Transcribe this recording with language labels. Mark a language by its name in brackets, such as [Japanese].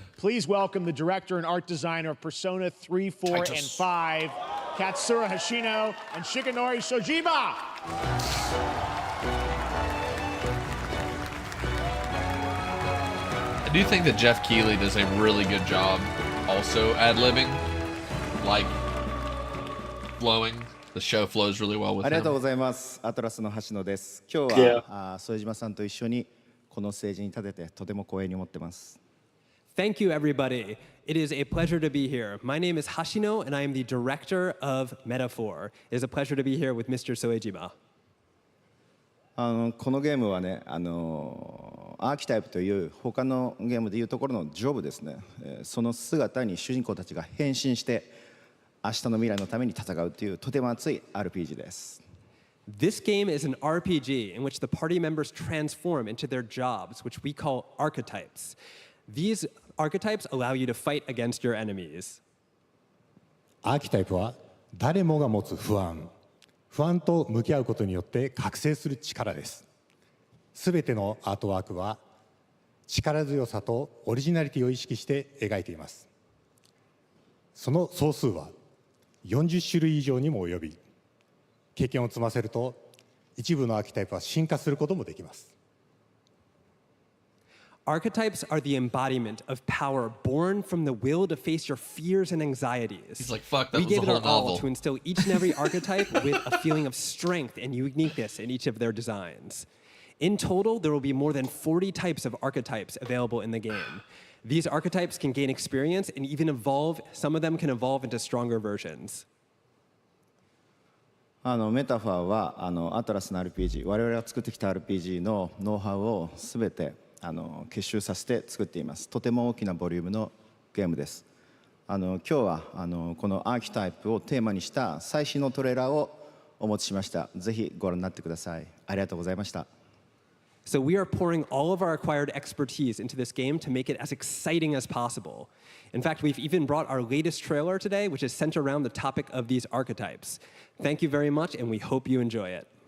[English] Please welcome the director and art designer of Persona 3, 4, and 5, Katsura Hashino and Shikanori Shojima. I do think that Jeff Keighley does a really good job also ad-libbing, like flowing. The show flows really well with [Japanese] ありがとうございます。アトラスの橋野です。今日は副島さんと一緒にこのステージに立ててとても光栄に思ってます。 [English] Thank you, everybody. It is a pleasure to be here. My name is Hashino, and I am the director of Metaphor. It is a pleasure to be here with Mr. Soejima. [Japanese] このゲームはね、アーキタイプという他のゲームでいうところのジョブですね。その姿に主人公たちが変身して明日の未来のために戦うというとても熱い RPG です。 [English] This game is an RPG in which the party members transform into their jobs, which we call archetypes. These archetypes allow you to fight against your enemies. [Japanese] アーキタイプは誰もが持つ不安と向き合うことによって覚醒する力です。すべてのアートワークは力強さとオリジナリティを意識して描いています。その総数は40種類以上にも及び、経験を積ませると一部のアーキタイプは進化することもできます。 [English] Archetypes are the embodiment of power born from the will to face your fears and anxieties. He's like, fuck, that we was gave the it whole our all novel. to instill each and every archetype with a feeling of strength and uniqueness in each of their designs. In total, there will be more than 40 types of archetypes available in the game. These archetypes can gain experience and even evolve. Some of them can evolve into stronger versions. [Japanese] メタファーはアトラスの RPG、我々が作ってきた RPG のノウハウをすべて結集させて作っています。とても大きなボリュームのゲームです。今日はこのアーキタイプをテーマにした最新のトレーラーをお持ちしました。ぜひご覧になってください。ありがとうございました。 [English] So we are pouring all of our acquired expertise into this game to make it as exciting as possible. In fact, we've even brought our latest trailer today, which is centered around the topic of these archetypes. Thank you very much, and we hope you enjoy it.